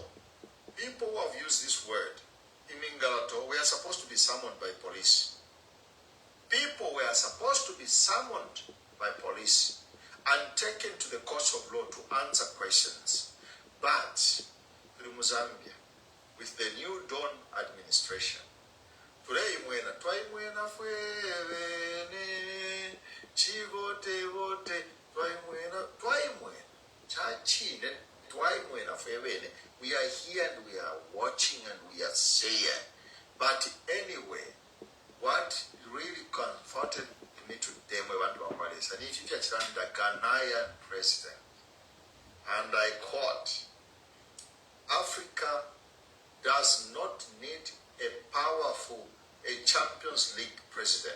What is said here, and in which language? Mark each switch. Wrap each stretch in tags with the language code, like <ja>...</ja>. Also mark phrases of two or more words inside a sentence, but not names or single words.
<en>People who have used this word, in Mingalato, we are supposed to be summoned by police. People were supposed to be summoned by police and taken to the courts of law to answer questions. But, through Zambia, with the new Dawn administration, today</en> <bem>twaimwena fwevene chivote twaimwena chachine twaimwena fwevene.</bem> <en>We are here and we are watching and we are saying. But anyway, what really comforted me today and if you get the Ghanaian president, and I quote, Africa does not need a powerful, a Champions League president.</en>